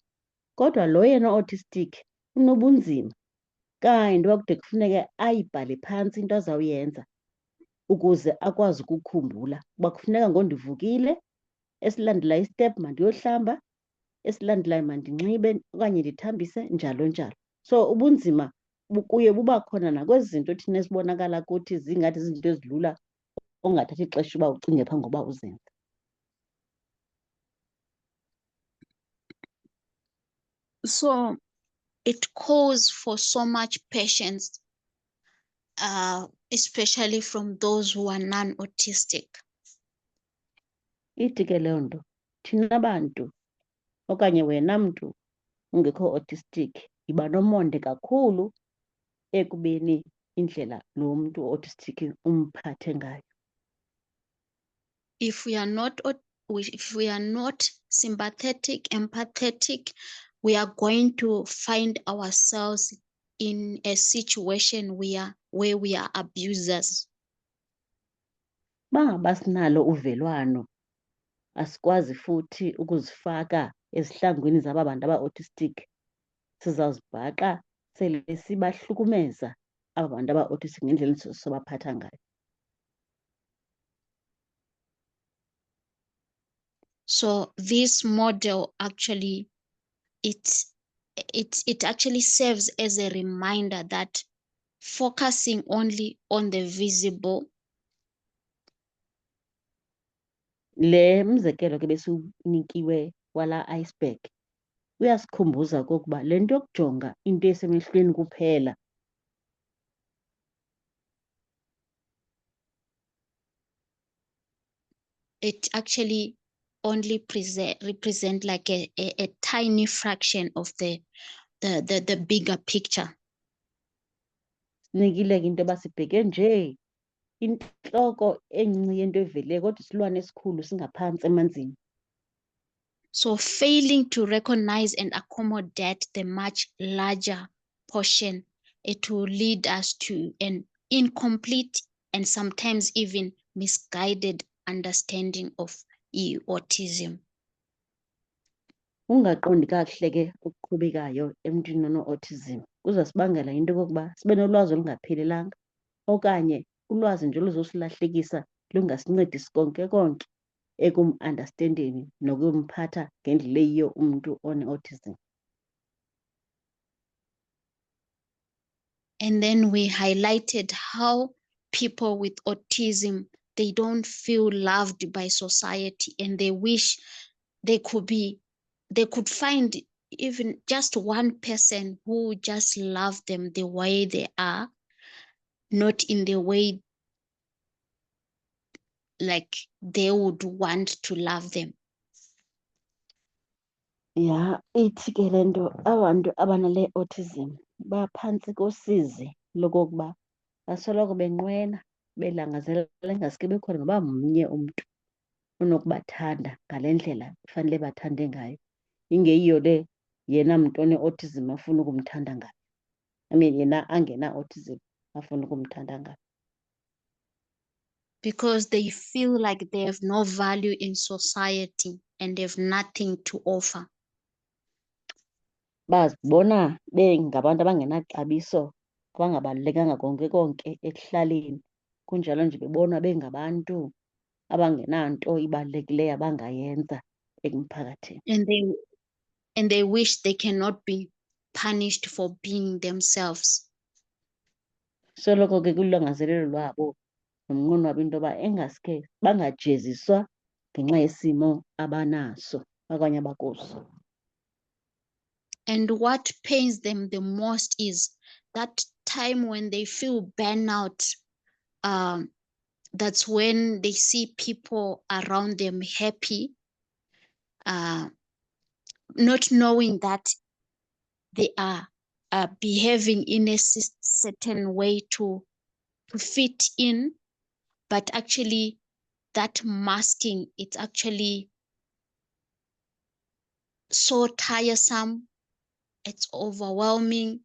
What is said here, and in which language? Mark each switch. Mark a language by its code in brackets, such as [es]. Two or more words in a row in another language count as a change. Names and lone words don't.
[xh] Kodwa lo yena autistic unobunzima kanti wakude kufuneke ayibhale phantsi into azawuyenza ukuze akwazi ukukhumbula uba kufuneka ngondivukile, esilandelayo istep mandiyohlamba, esilandelayo mandinxibe okanye ndithambise, njalo njalo. So ubunzima kuye buba khona nakwezi zinto thina esibonakala kuthi zingathi zizinto ezilula ongathathi ixesha uba ucinge phambi koba uzenze. [en] So it calls for so much patience, especially from those who are non-autistic. [xh] Ithi ke leyo nto thina bantu okanye wena mntu ungekho autistic yiba nomonde kakhulu ekubeni indlela lo mntu autistic umphathe ngayo. [en] If we are not sympathetic, empathetic, we are going to find ourselves in a situation where we are abusers. [xh] Bangaba sinalo uvelwano, asikwazi futhi ukuzifaka ezihlangwini zaba bantu aba-autistic, sizawuzibhaqa sele sibahlukumeza aba bantu aba-autistic ngendlela sobaphatha ngayo. [en] So this model actually, it actually serves as a reminder that focusing only on the visible [xh] Le mzekelo ke besiwunikiwe wala iceberg uyasikhumbuza okokuba le nto yokujonga into esemehlweni kuphela [en] it actually only represent like a tiny fraction of the bigger picture. [xh] sinikile ke into yoba sibheke nje intloko encinci yento evelileyo kodwa isilwane esikhulu singaphantsi emanzini. [en] So failing to recognize and accommodate the much larger portion, it will lead us to an incomplete and sometimes even misguided understanding of autism. [xh] Ungaqondi kakuhle ke okuqhubekayo emntwini ono-autism kuzasibangela into yokokuba sibe nolwazi olungaphelelanga okanye ulwazi nje oluzosilahlekisa lungasincedisi konke konke ekum-andastendeni nokumphatha ngendlela eyiyo umntu one-autism. [en] And then we highlighted how people with autism, they don't feel loved by society and they wish they could find even just one person who just love them the way they are, not in the way like they would want to love them. [xh] Ya, ithi ke le nto abantu abanale autism baphantsi kosizi lokokuba basoloko benqwena belangazelela ingaske bekhona noba mnye umntu onokubathanda ngale ndlela kufanele bathande ngayo, ingeyiyo le yena mntu one-autism afuna ukumthanda ngayo. [en] I mean [xh] yena angena-autism afuna ukumthanda ngayo. [en] Because they feel like they have no value in society and they have nothing to offer. [xh] Bazibona bengabantu abangenaxabiso, abangabalulekanga konke konke ekuhlaleni, kunjalo nje bebonwa bengabantu abangenanto ibalulekileyo abangayenza emphakathini. [en] And they wish they cannot be punished for being themselves. [xh] Soloko ke kulangazelelo lwabo nomnqweno wabo into yoba engaske bangajeziswa ngenxa yesimo abanaso okanye abakuso. [en] And what pains them the most is that time when they feel burnout. That's when they see people around them happy, not knowing that they are behaving in a certain way to fit in, but actually that masking, it's actually so tiresome, it's overwhelming.